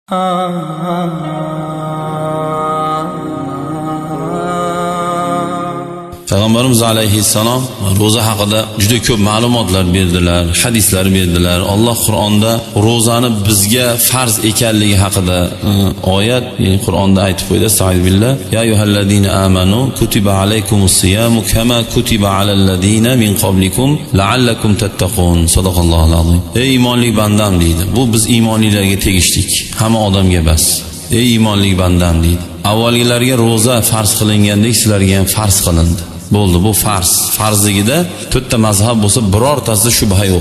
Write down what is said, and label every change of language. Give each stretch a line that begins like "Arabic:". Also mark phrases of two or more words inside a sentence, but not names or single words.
Uzbek: Payg'ambarimiz alayhissalom roza haqida juda ko'p ma'lumotlar berdilar, hadislar berdilar. Alloh Qur'onda rozani bizga farz ekanligi haqida oyat Qur'onda aytib qo'ydi. Estağfirullah.
Arabic: يا أيها الذين آمنوا كتب عليكم الصيام كما كتب على الذين من قبلكم لعلكم تتقون. صدق الله العظيم.
Uzbek: Ey iymonli bandam deydi. Bu biz iymonlilarga tegishlik. Hamma odamga bas. Ey iymonli bandam deydi. Avvalgilarga roza farz qilingandek sizlarga ham farz qilindi. Bo'ldi, bu farz. Farzligida to'rtta mazhab bo'lsa, birortasida shubha yo'q.